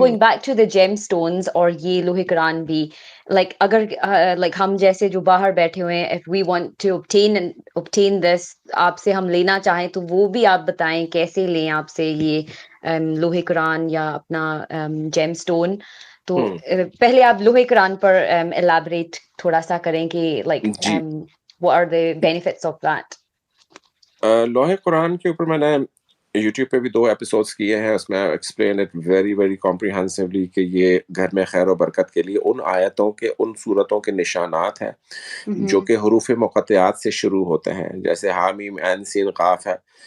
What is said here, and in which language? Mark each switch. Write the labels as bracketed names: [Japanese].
[English] going back to the gem stones [Hindi] और ये लोहे कुरान भी, लाइक अगर लाइक हम जैसे जो बाहर बैठे हुए हैं, [English] if we want to obtain this, [Hindi] आपसे हम लेना चाहें तो वो भी आप बताएं कैसे लें आपसे ये लोहे कुरान या अपना जेम स्टोन। तो हम्म, पहले आप लोहे कुरान पर एलाबरेट थोड़ा सा करें कि like ji. [English] what are the benefits of that? [Hindi] लोहे कुरान के ऊपर मैंने यूट्यूब पे भी 2 एपिसोड्स किए हैं, उसमें [English] explain it very very comprehensively [Hindi] कि ये घर में खैर और बरकत के लिए उन आयतों के, उन सूरतों के निशानात हैं जो Mhm. कि हरूफ मुक़त्तआत से शुरू होते हैं, जैसे हामीम ऐन सीन काफ है।